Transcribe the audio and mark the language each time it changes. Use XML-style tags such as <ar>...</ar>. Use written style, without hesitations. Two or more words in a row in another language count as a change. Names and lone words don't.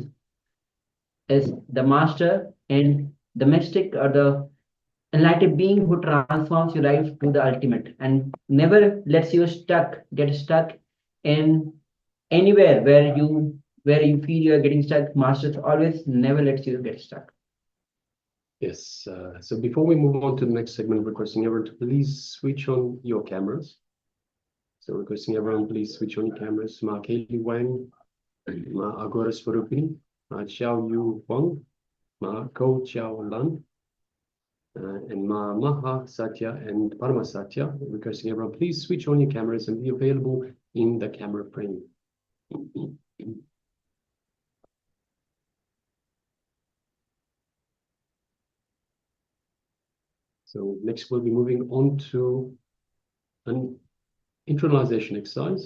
<en>Is the master and the mystic or the enlightened being who transforms your life to the ultimate and never lets you get stuck in anywhere where you feel you are getting stuck. Master always never lets you get stuck. Yes, so before we move on to the next segment, requesting everyone to please switch on your cameras. So requesting everyone please switch on your cameras. Ma Keli Wang, Ma Agora Swarupini, Ma Xiao Yu Wang, Ma Ko Chiao Lan, and Ma Maha Satya and Parama Satya. Requesting everyone please switch on your cameras and be available in the camera frame. So next we'll be moving on to an internalization exercise.</en>